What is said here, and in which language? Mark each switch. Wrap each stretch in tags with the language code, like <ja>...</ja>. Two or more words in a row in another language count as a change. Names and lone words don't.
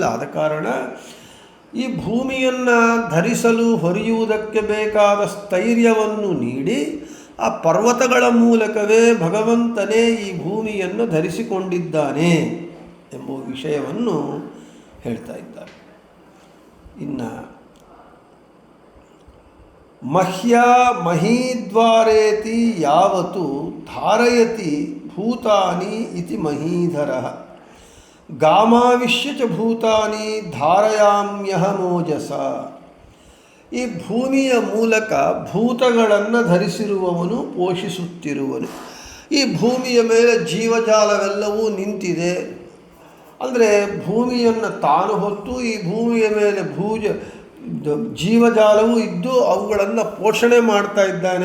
<kn>ಆದ ಕಾರಣ ಈ ಭೂಮಿಯನ್ನು ಧರಿಸಲು ಹೊರೆಯುವುದಕ್ಕೆ ಬೇಕಾದ ಸ್ಥೈರ್ಯವನ್ನು ನೀಡಿ ಆ ಪರ್ವತಗಳ ಮೂಲಕವೇ ಭಗವಂತನೇ ಈ ಭೂಮಿಯನ್ನು ಧರಿಸಿಕೊಂಡಿದ್ದಾನೆ ಎಂಬ ವಿಷಯವನ್ನು ಹೇಳ್ತಾ ಇದ್ದಾರೆ.</kn> <sa>ಇನ್ನು ಮಹೀದ್ವಾರೇತಿ ಯಾವತ್ತು ಧಾರಯತಿ ಭೂತಾನಿ ಇತಿ ಮಹೀಧರಃ ಗಾಮಾವಿಶ್ಯ ಚ ಭೂತಾನಿ ಧಾರಯಾಮ್ಯಹಮೋಜಸ.</sa> <kn>ಈ ಭೂಮಿಯ ಮೂಲಕ ಭೂತಗಳನ್ನು ಧರಿಸಿರುವವನು, ಪೋಷಿಸುತ್ತಿರುವನು. ಈ ಭೂಮಿಯ ಮೇಲೆ ಜೀವಜಾಲವೆಲ್ಲವೂ ನಿಂತಿದೆ. ಅಂದರೆ ಭೂಮಿಯನ್ನು ತಾನು ಹೊತ್ತು ಈ ಭೂಮಿಯ ಮೇಲೆ ಜೀವಜಾಲವೂ ಇದ್ದು ಅವುಗಳನ್ನು ಪೋಷಣೆ ಮಾಡ್ತಾ ಇದ್ದಾನೆ.</kn>